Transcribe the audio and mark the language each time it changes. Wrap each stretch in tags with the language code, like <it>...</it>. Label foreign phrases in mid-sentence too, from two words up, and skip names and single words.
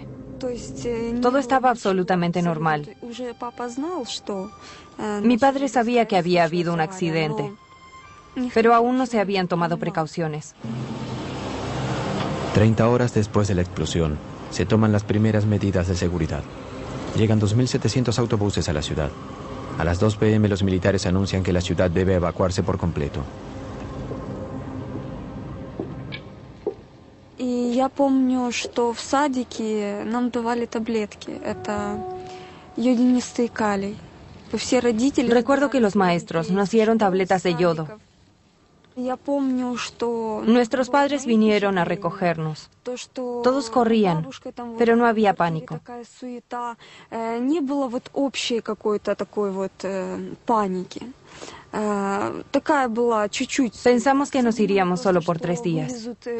<es>Todo estaba absolutamente normal. Mi padre sabía que había habido un accidente, pero aún no se habían tomado precauciones. 30 horas después de la explosión, se toman las primeras medidas de seguridad. Llegan 2.700 autobuses a la ciudad. A las 2 p.m. los militares anuncian que la ciudad debe evacuarse por completo.</es> <ru>Я помню, что в садике нам давали таблетки. Это йодинистый калий. Все родители...</ru> <es>Recuerdo que los maestros nos dieron tabletas de yodo. Nuestros padres vinieron a recogernos. Todos corrían, pero no había pánico. Pensamos que nos iríamos solo por 3 días.</es>